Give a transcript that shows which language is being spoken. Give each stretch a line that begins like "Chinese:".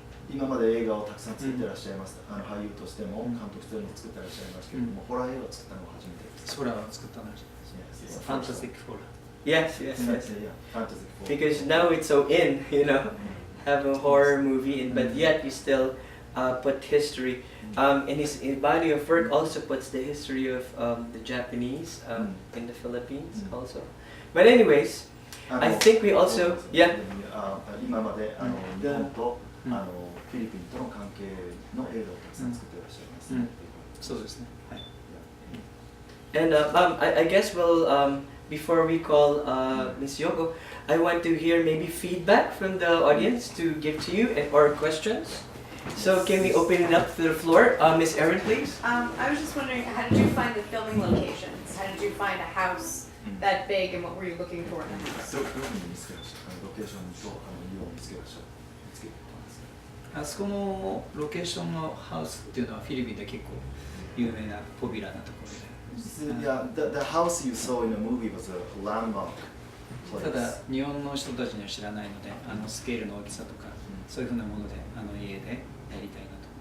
Japanese: 今まで映画をたくさん作ってらっしゃいます。俳優としても監督としても作ってらっしゃいますけれども、ホラー映画を作ったのは初めてです。ホラーを作ったのは初めてです。ファンタジックホラー。
English: Yes, yes, yes. Yeah, fantasy. Because now it's so in, have a horror movie, but yet you still put history. And his body of work also puts the history of the Japanese in the Philippines also. But anyways, I think we also, yeah.
Japanese: 今まで日本とフィリピンとの関係の映画をたくさん作ってらっしゃいます。そうですね。はい。
English: And I guess before we call Ms. Yoko, I want to hear maybe feedback from the audience to give to you or questions. So can we open it up to the floor? Ms. Erin, please. I was just wondering, how did you find the filming locations? How did you find a house that big, and what were you looking for in a house?
Japanese: どこに見つけましたか？ロケーションと家を見つけました。見つけたんですか？あそこのロケーションのハウスっていうのはフィリピンで結構有名なポピュラーなところで、
English: Yeah, the house you saw in the movie was a landmark
Japanese: ただ
English: place.
Japanese: 日本の人たちには知らないのでスケールの大きさとかそういうふうなもので家でやりたいなと。